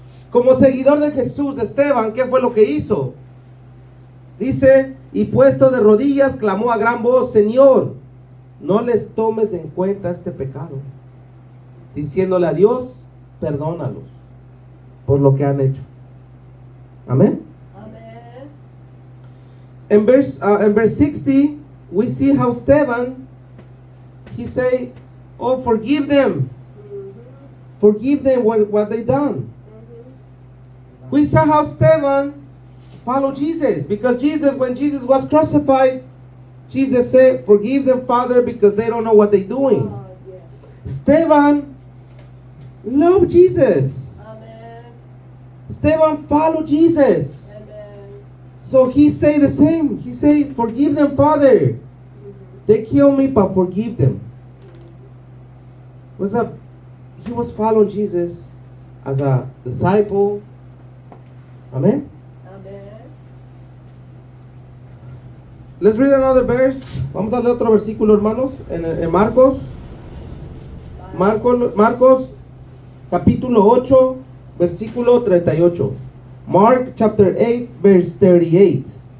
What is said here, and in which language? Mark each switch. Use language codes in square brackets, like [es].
[es] Como seguidor de Jesús, Esteban, ¿qué fue lo que hizo? Dice, y puesto de rodillas clamó a gran voz, Señor, no les tomes en cuenta este pecado, diciéndole a Dios, perdónalos por lo que han hecho. Amén. [en] In verse 60, we see how Stephen, he say, oh, forgive them what they done. We saw how Stephen followed Jesus, because when Jesus was crucified, Jesus said, forgive them, Father, because they don't know what they're doing. Stephen loved Jesus. Stephen followed Jesus. So he say the same. He say, forgive them, Father. They kill me, but forgive them. What's up? He was following Jesus as a disciple. Amen. Let's read another verse. [es] Vamos a leer otro versículo, hermanos, en Marcos. Marcos, capítulo 8, versículo 38. [en] Mark chapter 8, verse 38.